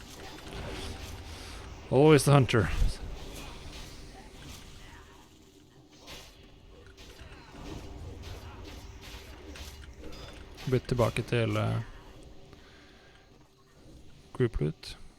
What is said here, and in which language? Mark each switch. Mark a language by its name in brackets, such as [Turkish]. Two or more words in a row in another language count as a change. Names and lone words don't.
[English] Always the hunter. [Norwegian] Bytt tilbake til [English] group loot.